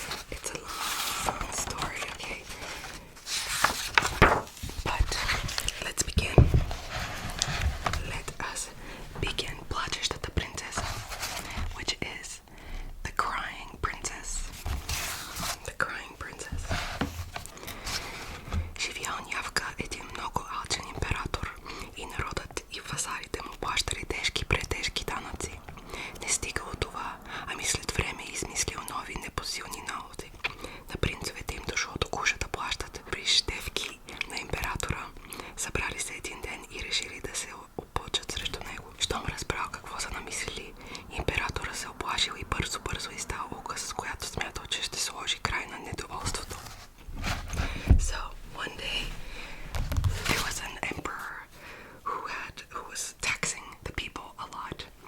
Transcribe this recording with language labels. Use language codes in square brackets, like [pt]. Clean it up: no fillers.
[en] It's a long story, okay? But let's begin. Let us begin. 𝓸𝓵𝓵𝓸𝓻𝓶, which is the crying princess. The crying princess. [bg] Живял някога един много алчен император и народът и вазалите му плащали тежки претежки данъци. Не стигало това, ами след време измислил нови непосилни налози. На принцовете им дошло до гуша да плащат прищевки на императора. Събрали се един ден и решили да се опълчат срещу него. Щом разбрал какво са намислили, императора се оплашил и бързо издал указ, с която смятал, че ще сложи край на недоволството. [en] So one day there was an emperor who was taxing the people a lot.